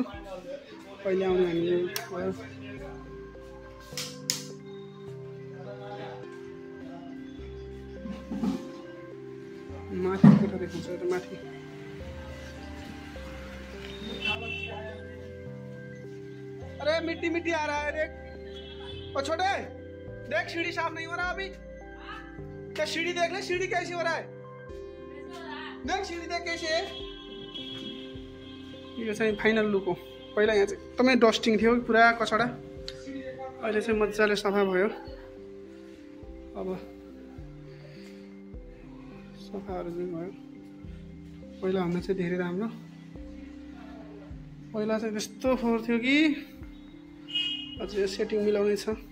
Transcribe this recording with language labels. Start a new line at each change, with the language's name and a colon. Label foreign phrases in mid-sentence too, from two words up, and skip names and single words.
Nepali: पहिले आउने हामीले भयो। माथि कोठा देखाउँछ त माथि।
Hindi: अरे मिट्टी मिट्टी आ रहा है, देख। और छोटे देख, सीढ़ी साफ नहीं हो रहा अभी। क्या सीढ़ी देख ले, सीढ़ी कैसी हो रहा है देख, सीढ़ी देख कैसे है।
Nepali: यो चाहिँ फाइनल लुक हो। पहिला यहाँ चाहिँ एकदमै डस्टिङ थियो, पुरा कचडा। अहिले चाहिँ मजाले सफा भयो। अब सफाहरू चाहिँ भयो। पहिला भन्दा चाहिँ धेरै राम्रो। पहिला चाहिँ त्यस्तो फोहोर थियो कि अझै सेटिङ मिलाउने छ।